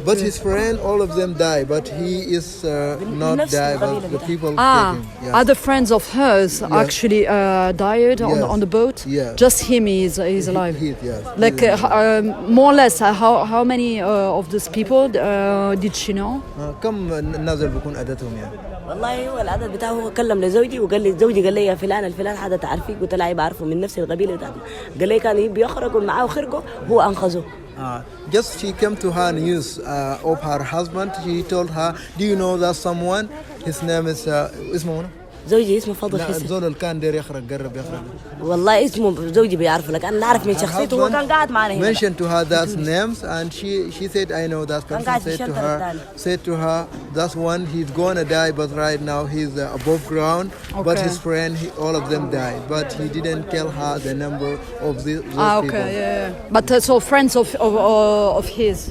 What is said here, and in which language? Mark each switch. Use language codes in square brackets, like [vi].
[en] But his friend, all of them die, but he is not die, but the people take him. Yes. Other friends of hers actually died on the boat. Yes. Just him is alive. Yes. Like more or less how many of these people did she know? [ar] كم النازل بيكون عددهم يعني؟ والله هو العدد بتاعه هو كلم لزوجي وقال لي زوجي قال لي يا فلان الفلان هذا تعرفيه قلت له بعرفه من نفس القبيله بتاعته قال لي كان يبي يخرج معاه خرقه هو انقذه. [en] Just she came to her news of her husband. She told her, do you know that someone? His name is [ar] اسمه منو؟ زوجي اسمه فضل لا حسن. الزول اللي كان داير يخرج قرب يخرج. والله اسمه زوجي بيعرفه لك انا نعرف من شخصيته هو كان قاعد معنا هنا. [en] Mentioned to her that names and she said I know that person. Said to her that's one he's gonna die but right now he's above ground. Okay. But his friend all of them died but he didn't tell her the number of those people. Yeah. But so friends of his.